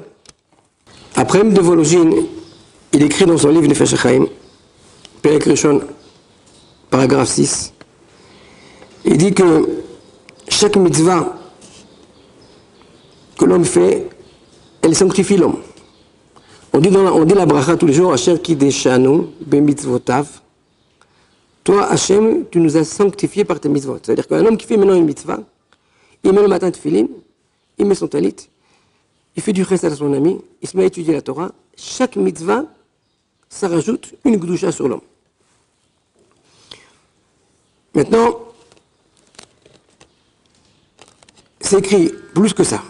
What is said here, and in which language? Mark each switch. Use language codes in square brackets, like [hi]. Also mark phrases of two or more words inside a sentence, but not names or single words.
[fr] Après, de Vologine, il écrit dans son livre Nefesh HaChaim, [he] פרק ראשון, [fr] paragraphe 6, il dit que chaque mitzvah que l'homme fait, elle sanctifie l'homme. On dit la bracha tous les jours, [he] אשר קדשנו במצוותיו. [fr] Toi, Hachem, tu nous as sanctifiés par tes mitzvot. C'est-à-dire qu'un homme qui fait maintenant une mitzvah, il met le matin de tefillin, il met son talit, il fait du chesed à son ami, il se met à étudier la Torah. Chaque mitzvah, ça rajoute une gdusha sur l'homme. Maintenant, c'est écrit plus que ça.